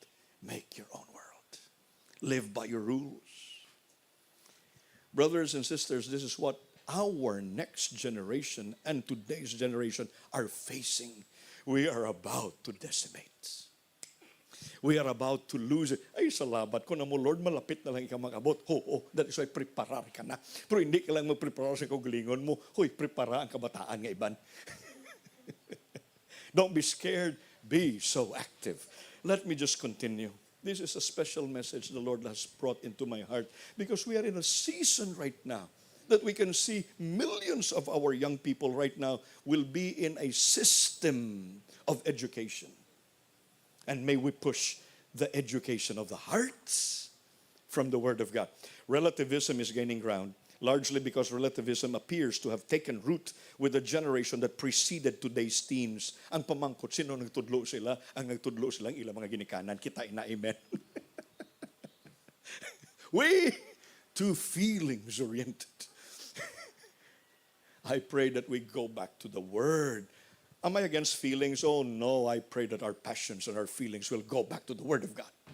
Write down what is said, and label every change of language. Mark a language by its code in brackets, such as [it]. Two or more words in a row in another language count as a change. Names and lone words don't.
[en] Make your own world. Live by your rules. Brothers and sisters, this is what our next generation and today's generation are facing. We are about to decimate. We are about to lose it. [hil] Ay, salamat ko na mo, Lord, malapit na lang ikaw mag-abot. [en] That is why [hil] preparar ka na. Pero hindi ka lang mag-prepare sa kaugalingon mo. Hoy, prepara ang kabataan nga iban. [en] Don't be scared. Be so active. Let me just continue. This is a special message the Lord has brought into my heart because we are in a season right now that we can see millions of our young people right now will be in a system of education. And may we push the education of the hearts from the Word of God. Relativism is gaining ground, largely because relativism appears to have taken root with the generation that preceded today's teens. [hil] Ang pamangkot, sino nagtudlo sila? Ang nagtudlo sila, ang ilang mga ginikanan. Kita na, amen. [en] We, too feelings-oriented. I pray that we go back to the Word. Am I against feelings? Oh no, I pray that our passions and our feelings will go back to the Word of God.